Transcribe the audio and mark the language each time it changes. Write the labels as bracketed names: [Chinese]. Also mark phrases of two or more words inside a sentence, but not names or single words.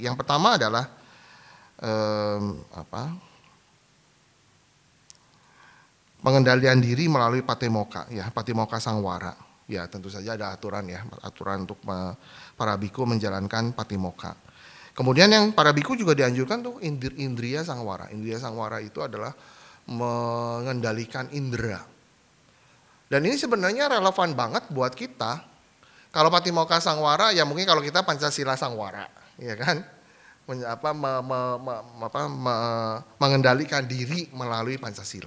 [Indonesian] Yang pertama adalah pengendalian diri melalui patimokkha, ya, [Pali] patimokkha sangwara. [Indonesian] Ya, tentu saja ada aturan ya, aturan untuk para biku menjalankan patimokkha. Kemudian yang para biku juga dianjurkan tuh [Pali] indriya sangwara. Indriya sangwara [Indonesian] itu adalah mengendalikan indera. Dan ini sebenarnya relevan banget buat kita. Kalau [Pali] patimokkha sangwara [Indonesian] ya mungkin kalau kita [Pali] Pancasila sangwara, [Indonesian] ya kan? Mengendalikan diri melalui Pancasila.